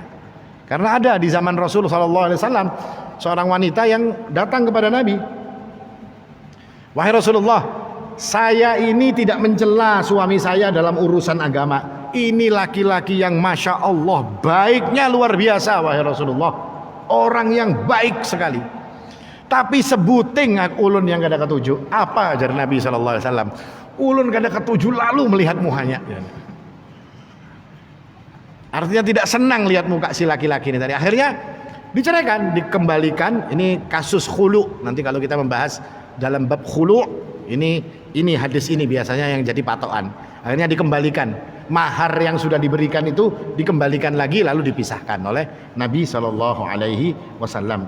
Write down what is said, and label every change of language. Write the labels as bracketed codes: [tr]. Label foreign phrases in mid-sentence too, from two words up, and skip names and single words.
[id] Karena ada di zaman Rasul SAW seorang wanita yang datang kepada Nabi, wahai Rasulullah, saya ini tidak mencela suami saya dalam urusan agama, ini laki-laki yang [ar] ما شاء الله [id] baiknya luar biasa wahai Rasulullah, orang yang baik sekali, tapi [bjn] sebuting ulun yang kada ketujuh. Apa ajar Nabi SAW? Ulun kada ketujuh lalu melihat muhanya. [id] Artinya tidak senang lihat muka si laki-laki ini tadi. Akhirnya diceraikan, dikembalikan. Ini kasus khulu. Nanti kalau kita membahas dalam bab khulu, ini hadis ini biasanya yang jadi patokan. Akhirnya dikembalikan. Mahar yang sudah diberikan itu dikembalikan lagi, lalu dipisahkan oleh Nabi SAW.